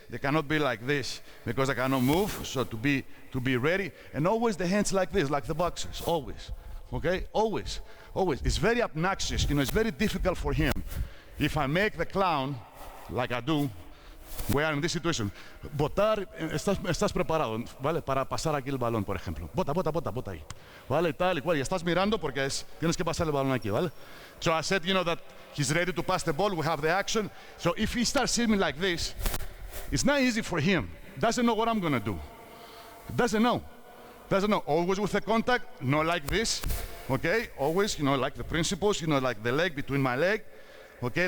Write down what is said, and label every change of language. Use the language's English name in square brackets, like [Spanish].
[English] They cannot be like this because they cannot move. So to be ready, and always the hands like this, like the boxers, always, okay, always. It's very obnoxious, it's very difficult for him. If I make the clown, like I do, we are in this situation. [Spanish] Botar, estás preparado, ¿vale? Para pasar aquí el balón, por ejemplo. Bota ahí. ¿Vale? Tal y cual. Y estás mirando porque tienes que pasar el balón aquí, ¿vale? [English] So I said, that he's ready to pass the ball. We have the action. So if he starts seeing me like this, it's not easy for him. Doesn't know what I'm going to do. Doesn't know. Always with the contact, not like this. Okay? Always, like the principles, like the leg between my leg. Okay?